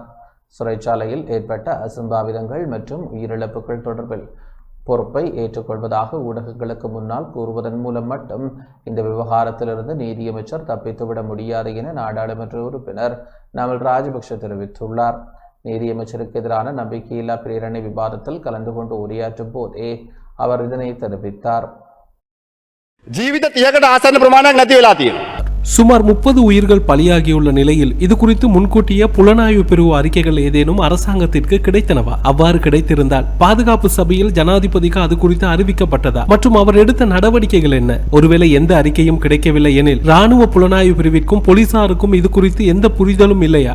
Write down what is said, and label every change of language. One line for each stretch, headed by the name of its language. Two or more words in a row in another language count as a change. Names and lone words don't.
Tamil: சிறைச்சாலையில் ஏற்பட்ட அசம்பாவிதங்கள் மற்றும் உயிரிழப்புகள் தொடர்பில் பொறுப்பை ஏற்றுக்கொள்வதாக ஊடகங்களுக்கு முன்னால் கூறுவதன் மூலம் மட்டும் இந்த விவகாரத்திலிருந்து நீதியமைச்சர் தப்பித்துவிட முடியாது என நாடாளுமன்ற உறுப்பினர் நாமல் ராஜபக்ஷ தெரிவித்துள்ளார். நீதியமைச்சருக்கு எதிரான நம்பிக்கையில்லா பிரேரணை விவாதத்தில் கலந்து கொண்டு உரையாற்றும் போதே அவர் இதனை தெரிவித்தார்.
Sinhala: ජීවිත 30කට ආසන්න ප්‍රමාණයක් නැති වෙලා තියෙනවා.
Tamil: சுமார் 30 உயிர்கள் பலியாகியுள்ள நிலையில் இது குறித்து முன்கூட்டிய புலனாய்வு பிரிவு அறிக்கைகள் ஏதேனும் அரசாங்கத்திற்கு கிடைத்தனவா? அவ்வாறு கிடைத்திருந்தால் பாதுகாப்பு சபையில் ஜனாதிபதிக்கு அது குறித்து அறிவிக்கப்பட்டதா மற்றும் அவர் எடுத்த நடவடிக்கைகள் என்ன? ஒருவேளை எந்த அறிக்கையும் கிடைக்கவில்லை எனில் ராணுவ புலனாய்வு பிரிவிற்கும் போலீசாருக்கும் இது குறித்து எந்த புரிதலும் இல்லையா?